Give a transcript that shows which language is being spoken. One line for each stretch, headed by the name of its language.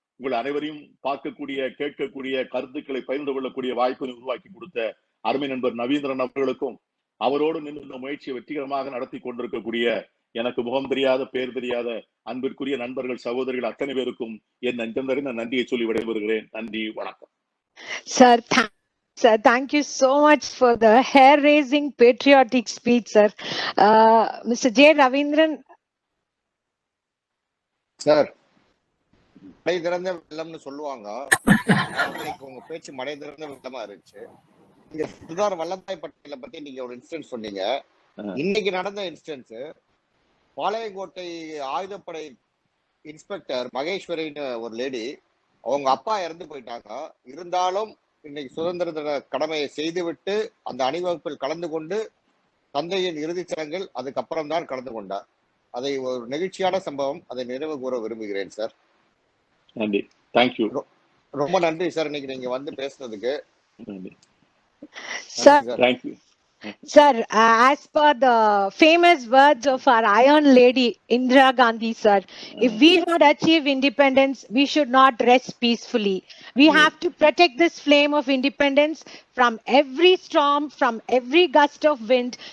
Tamil: உங்கள் அனைவரையும் பார்க்கக்கூடிய, கேட்கக்கூடிய, கருத்துக்களை பகிர்ந்து கொள்ளக்கூடிய வாய்ப்பினை உருவாக்கி கொடுத்த அருமை நண்பர் நவீந்திரன் அவர்களுக்கும், அவரோடு நின்று இந்த முயற்சியை வெற்றிகரமாக நடத்தி கொண்டிருக்கக்கூடிய எனக்கு முகம் தெரியாத, பேர் தெரியாத அன்பிற்குரிய நண்பர்கள், சகோதரிகள் அத்தனை பேருக்கும் என் நெஞ்சம் நிறைந்த நன்றியை சொல்லி விடைபெறுகிறேன். நன்றி, வணக்கம்.
English: Sir, thank you so much for the hair-raising patriotic speech, sir. Mr. J. Ravindran.
Tamil: Sir, மடை திறந்த வெள்ளம்னு சொல்லுவாங்க. இன்னைக்கு உங்க பேச்சு மடை திறந்த வெள்ளமா இருந்துச்சு. நீங்க சர்தார் வல்லபாய் பட்டேலை பத்தி நீங்க ஒரு இன்சிடென்ட் சொன்னீங்க. இன்னைக்கு நடந்த இன்சிடென்ட், பாளையங்கோட்டை ஆயுதப்படை இன்ஸ்பெக்டர் மகேஸ்வரின்னு ஒரு லேடி, அவங்க அப்பா இறந்து போயிட்டாங்க. இருந்தாலும் இன்னைக்கு சுதந்திர தின கடமையை செய்துவிட்டு அந்த அணிவகுப்பில் கலந்து கொண்டு தந்தையின் இறுதிச் சடங்கில் அதுக்கப்புறம் தான் கலந்து கொண்டார். அதை ஒரு நெகிழ்ச்சியான சம்பவம். அதை நிறைவு கூற விரும்புகிறேன் சார். நன்றி, தேங்க்யூ. ரொம்ப நன்றி சார், இன்னைக்கு நீங்க வந்து பேசுனதுக்கு.
English: Sir, thank you. Sir, as per the famous words of our Iron Lady Indira Gandhi, sir, if we had achieved independence, we should not rest peacefully. We have to protect this flame of independence from every storm, from every gust of wind.